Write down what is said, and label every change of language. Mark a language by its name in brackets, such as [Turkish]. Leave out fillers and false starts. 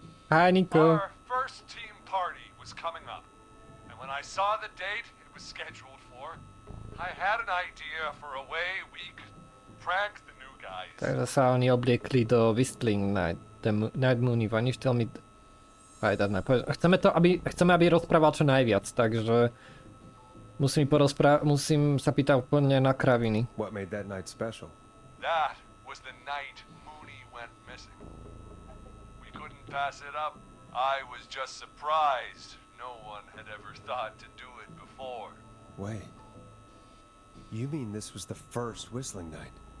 [English] Hi, Nico. our first team party was coming up. And when I saw the date it was scheduled for, I had an idea for a way we could prank the new guys. [Slovak] Takže sa oni obliekli do Whistling Night. [English] Night Moon, Vanish, tell me... [Slovak] Chceme, aby rozprával čo najviac, takže... Musím sa pýtať úplne na kraviny. [English] what made that night special? That was the night Mooney went missing. We couldn't pass it up. I was just surprised no one had ever thought to do it before. Wait. You mean this was the first whistling night?